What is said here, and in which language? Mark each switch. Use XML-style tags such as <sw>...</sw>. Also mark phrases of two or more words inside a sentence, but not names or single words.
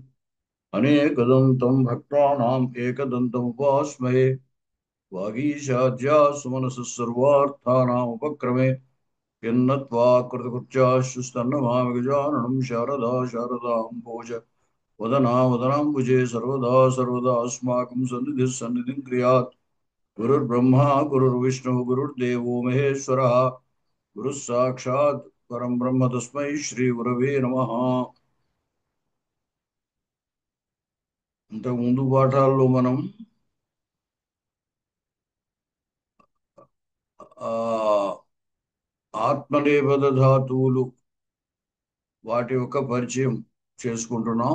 <sa>अनेकदन्तं भक्तानाम् एकदन्तमुपास्महे वागीशाद्यासुमनसः सर्वार्थानामुपक्रमे यन्नत्वा कृतकृत्याश्चुस्तन्नमामि गजाननं शारदा शारदाम्भोज वदना वदनाम्बुजे सर्वदा सर्वदा अस्माकं सन्निधिः सन्निधिं क्रियात् गुरुर्ब्रह्मा गुरुर्विष्णुः गुरुर्देवो महेश्वरः गुरुः साक्षात् परं ब्रह्म तस्मै श्री गुरवे नमः।</sa> <te>ఇంతకు ముందు పాఠాల్లో మనం ఆ ఆత్మనేపథ ధాతువులు వాటి యొక్క పరిచయం చేసుకుంటున్నాం.</te>